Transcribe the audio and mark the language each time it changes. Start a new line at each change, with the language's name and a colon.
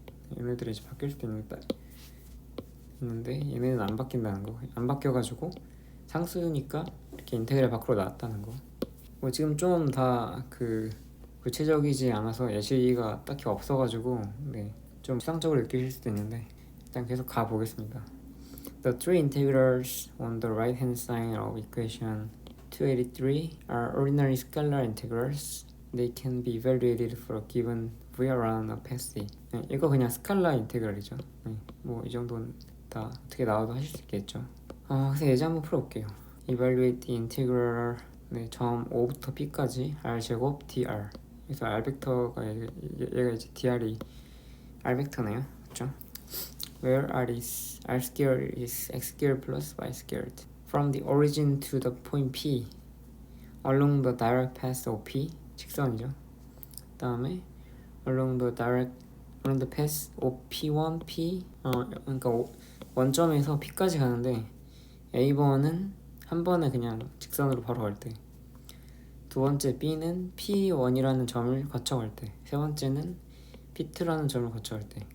Korean: 이런 애들이 이제 바뀔 수도 있는데 얘네는 안 바뀐다는 거. 안 바뀌어가지고 상수니까 이렇게 인테그랄 밖으로 나왔다는 거. 뭐 지금 좀 다 그 구체적이지 않아서 예시가 딱히 없어가지고 네, 좀 추상적으로 느끼실 수도 있는데 일단 계속 가 보겠습니다.
English: The three integrals on the right hand side of equation 283 are ordinary scalar integrals. They can be evaluated for a given v around a path.
Korean: 네, 이거 그냥 스칼라 인테그랄이죠. 네, 뭐 이 정도는 다 어떻게 나와도 하실 수 있겠죠. 그래서 예제 한번 풀어볼게요.
English: Evaluate the integral,
Korean: 네, 점 5부터 p까지 r 제곱 dr. 그래서 r 벡터가 얘가 이제 dr이 r 벡터네요, 그렇죠?
English: Where r squared is x squared plus y squared. From the origin to the point P along the direct path of P,
Korean: 직선이죠. 그 다음에
English: along the path of P1,
Korean: P 그러니까 원점에서 P까지 가는데 A번은 한 번에 그냥 직선으로 바로 갈 때, 두 번째 B는 P1이라는 점을 거쳐갈 때, 세 번째는 P2라는 점을 거쳐갈 때.